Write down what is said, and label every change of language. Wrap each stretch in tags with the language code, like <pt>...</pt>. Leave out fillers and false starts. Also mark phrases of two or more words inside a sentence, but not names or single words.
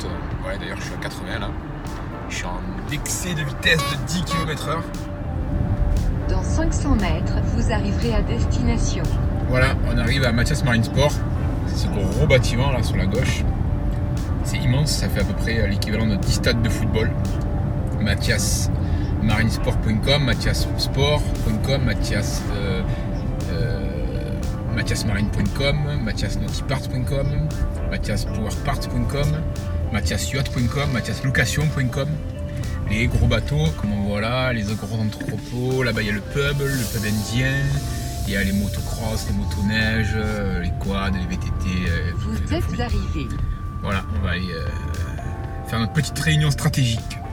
<fr>Ouais, d'ailleurs, je suis à 80 là. Je suis en excès de vitesse de 10 km/h. Dans 500 mètres, vous arriverez à destination. Voilà, on arrive à Mathias Marine Sport. C'est ce gros bâtiment là sur la gauche. C'est immense, ça fait à peu près l'équivalent de 10 stades de football. MathiasMarineSport.com, MathiasSport.com, MathiasMarine.com, MathiasNautyParts.com, MathiasPowerParts.com, MathiasYacht.com, MathiasLocation.com. Les gros bateaux, comme on voit là, les gros entrepôts. Là-bas, il y a le pub indien. Il y a les motocross, les motoneiges, les quads, les VTT. Vous êtes arrivés. Voilà, on va aller faire notre petite réunion stratégique.</fr>